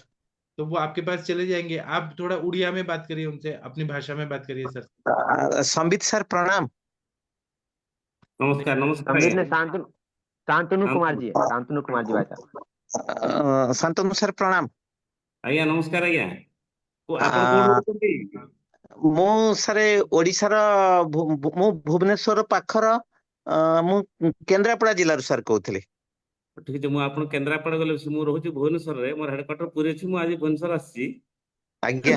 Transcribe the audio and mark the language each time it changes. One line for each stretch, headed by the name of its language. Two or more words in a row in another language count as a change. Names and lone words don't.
Hindi: तो वो आपके पास चले जाएंगे। आप थोड़ा उड़िया में बात करिए उनसे, अपनी भाषा में बात करिए सर। संबित सर प्रणाम। नमस्कार नमस्कार संबित ने आज्ञा। शांतनु शांतनु कुमार शांतनु जी है, शांतनु कुमार जी भाई साहब। शांतनु सर प्रणाम। आज्ञा नमस्कार आज्ञा। ଆପଣ ଆ,
Odia: କୋଉଠି ରହୁଛନ୍ତି? ମୁଁ ସାର୍ ଓଡିଶାର ମୁଁ ଭୁବନେଶ୍ୱର ପାଖର ମୁଁ କେନ୍ଦ୍ରାପଡା ଜିଲ୍ଲାରୁ ସାର୍ କହୁଥିଲି। ଠିକ ଅଛି, ମୁଁ ଆପଣ କେନ୍ଦ୍ରାପଡ଼ା ଗଲେ, ମୁଁ ରହୁଛି ଭୁବନେଶ୍ୱରରେ, ମୋର ହେଡକ୍ୱାର୍ଟର ପୁରୀ ଅଛି, ମୁଁ ଆଜି ଭୁବନେଶ୍ୱର ଆସିଛି। ଆଜ୍ଞା